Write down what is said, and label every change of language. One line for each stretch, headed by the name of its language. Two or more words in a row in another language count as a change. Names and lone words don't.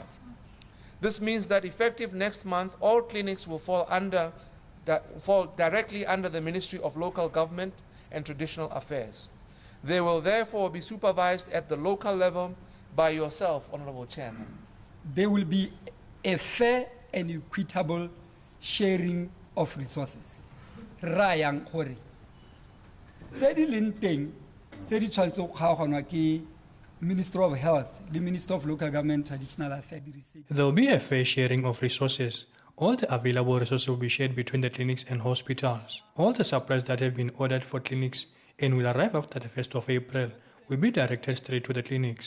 English: This means that effective next month, all clinics will fall directly under the Ministry of Local Government and Traditional Affairs. They will therefore be supervised at the local level by yourself, Honorable Chairman. There will be a fair and equitable sharing of resources.
Tswana: Rayang hore. Se di leng teng, se di tshwanetse go kgaoganwa ke
English: Minister of Health, the Minister of Local Government, Traditional Affairs. There will be a fair sharing of resources. All the available resources will be shared between the clinics and hospitals. All the supplies that have been ordered for clinics and will arrive after the 1st of April will be directed straight to the clinics.